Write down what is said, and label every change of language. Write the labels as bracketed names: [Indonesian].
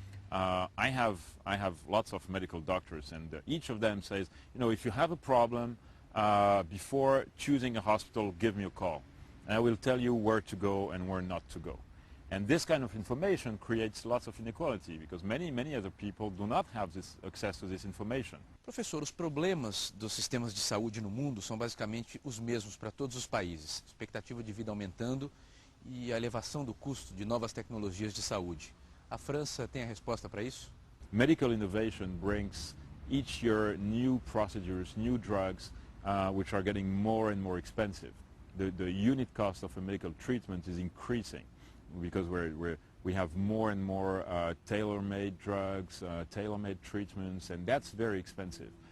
[English] I have lots of medical doctors, and each of them says, you know, if you have a problem, before choosing a hospital, give me a call. And I will tell you where to go and where not to go. And this kind of information creates lots of inequality because many other people do not have this access to this information. [Portuguese] Professor, os problemas dos sistemas de saúde no mundo são basicamente os mesmos para todos os países. Expectativa de vida aumentando e a elevação do custo de novas tecnologias de saúde. A França tem a resposta para isso? [English] Medical innovation brings each year new procedures, new drugs, which are getting more and more expensive. The unit cost of a medical treatment is increasing because we have more and more tailor-made drugs, tailor-made treatments, and that's very expensive.